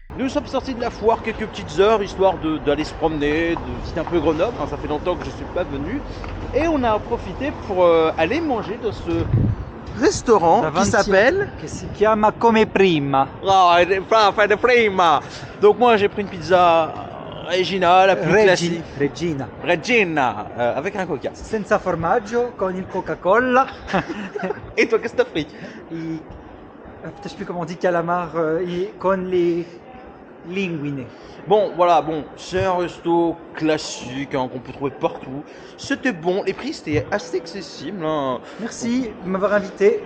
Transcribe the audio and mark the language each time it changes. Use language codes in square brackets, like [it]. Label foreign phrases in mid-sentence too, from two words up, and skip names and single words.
[fr] sommes sortis de la foire quelques petites heures, histoire d'aller se promener, de visiter un peu Grenoble. Ça fait longtemps que je ne suis pas venu. Et on a profité pour aller manger dans ce restaurant qui s'appelle... [it] Che si chiama Come Prima. Prima. [fr] Donc moi j'ai pris une pizza Regina, la plus classique. Regina, avec un coca. [it] Senza formaggio, con il Coca-Cola. [fr] Et toi, qu'est-ce que t'as pris? Je sais plus comment on dit calamar, con les linguine. Bon, voilà, bon, c'est un resto classique qu'on peut trouver partout. C'était bon, les prix c'était assez accessible. Hein. Merci de m'avoir invité.